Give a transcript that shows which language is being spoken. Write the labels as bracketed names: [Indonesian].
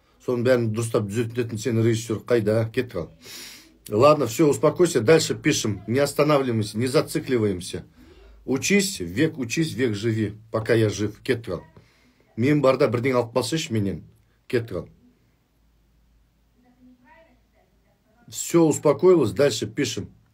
[Kazakh] Соның бәрін дұрыстап түзететін сен режиссер қайда? Кетті қал. [Russian] Ладно, все, успокойся, дальше пишем, не останавливаемся, не зацикливаемся. Учись, век живи, пока я жив. [Kazakh] Кетті. Мен барда бірден алып қалсайшы менен. Кетті. [Russian] Все, успокоилось, дальше пишем.